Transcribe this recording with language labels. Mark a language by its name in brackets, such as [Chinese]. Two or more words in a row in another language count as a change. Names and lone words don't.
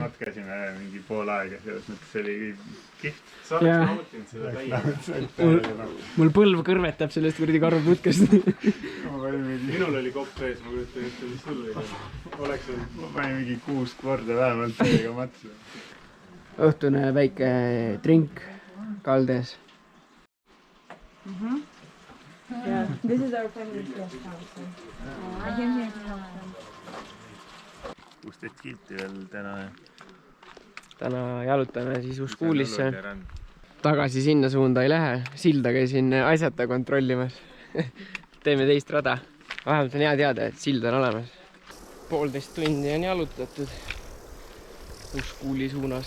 [Estonian] matkasime mingi pool aega, selles mõttes oli kihvt. Mul põlv kõrvetab sellest kuradi karvuputkast. Minul oli kopp ees, ma kujutan ette, mis sul oli. Ma panin mingi 6 korda vähemalt teiega matsu. Õhtune väike drink kaldes. [English] Yeah, this is our family's guest house. So, I came here to help them. [Estonian] 16 kilti veel täna. Täna jalutame siis Uus-Kuulisse. Tagasi sinna suunda ei lähe. Silda käisin asjata kontrollimas. Teeme teist rada. Vähemalt on hea teada, et sild on olemas. 1,5 tundi on jalutatud Uus-Kuuli suunas.